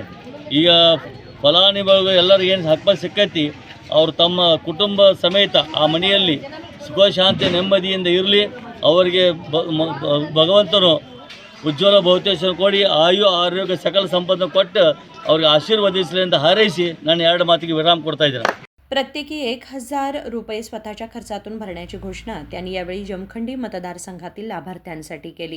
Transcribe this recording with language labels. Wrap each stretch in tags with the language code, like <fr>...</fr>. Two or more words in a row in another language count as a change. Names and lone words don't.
<kn>ಈಗ ಫಲಾನುಭವಿಗಳು ಎಲ್ಲರೂ ಏನು ಹಕ್ಕುಪತ್ರ ಸಿಕ್ಕೈತಿ ಅವರು ತಮ್ಮ ಕುಟುಂಬ ಸಮೇತ ಆ ಮನೆಯಲ್ಲಿ ಸುಖ ಶಾಂತಿ ನೆಮ್ಮದಿಯಿಂದ ಇರಲಿ, ಅವರಿಗೆ ಭಗವಂತನು ಉಜ್ವಲ ಭವಿಷ್ಯ ಕೊಡಿ, ಆಯು ಆರೋಗ್ಯ ಸಕಲ ಸಂಪತ್ತು ಕೊಟ್ಟು ಅವ್ರಿಗೆ ಆಶೀರ್ವದಿಸಲಿ ಅಂತ ಹಾರೈಸಿ ನಾನು 2 ಮಾತಿಗೆ ವಿರಾಮ ಕೊಡ್ತಾ ಇದ್ದೇನೆ।</kn> <mr>प्रत्येकी 1000 रुपये स्वतःच्या खर्चातून भरण्याची घोषणा त्यांनी यावेळी जमखंडी मतदारसंघातील लाभार्थ्यांसाठी केली।</mr>